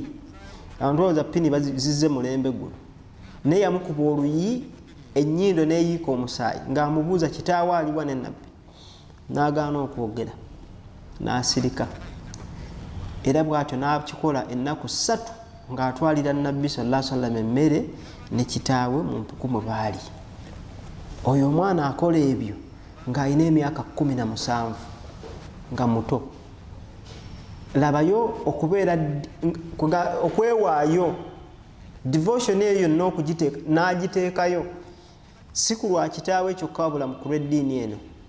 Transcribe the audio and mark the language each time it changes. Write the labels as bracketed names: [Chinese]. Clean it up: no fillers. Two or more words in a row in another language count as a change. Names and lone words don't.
[Ganda] Abantu bawoza pini bazizze mulembe guno, naye yamukuba oluyi ennyindo n'eyiika omusaayi ng'amubuuza kitaawe aliwa ne Nabbi. N'agaana okwogera n'asirika, era bw'atyo n'akikola ennaku 3 ng'atwalira Nabbi [Arabic] صلى الله عليه وسلم [Ganda] emmere ne kitaawe mu mpuku mwe baali. Oyo omwana akola ebyo ng'alina emyaka 17 nga muto. Labayo okubeera okwewaayo, devotion eyo yonna okugiteeka n'agiteekayo, si ku lwa kitaawe kyokka wabula mu kulw'eddiini eno.